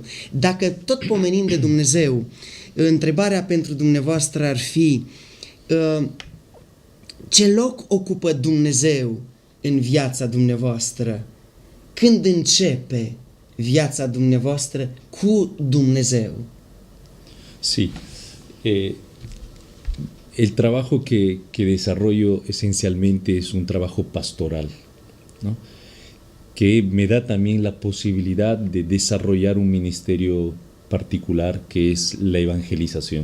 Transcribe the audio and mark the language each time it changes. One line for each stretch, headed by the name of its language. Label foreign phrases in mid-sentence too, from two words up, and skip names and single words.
Romanian: Dacă tot pomenim de Dumnezeu, întrebarea pentru dumneavoastră ar fi: ce loc ocupă Dumnezeu în viața dumneavoastră? Când începe viața dumneavoastră cu Dumnezeu?
Spanish: Sí. El trabajo que desarrollo esencialmente es un trabajo pastoral, ¿no? Que me da también la posibilidad de desarrollar un ministerio particular que es la evangelización.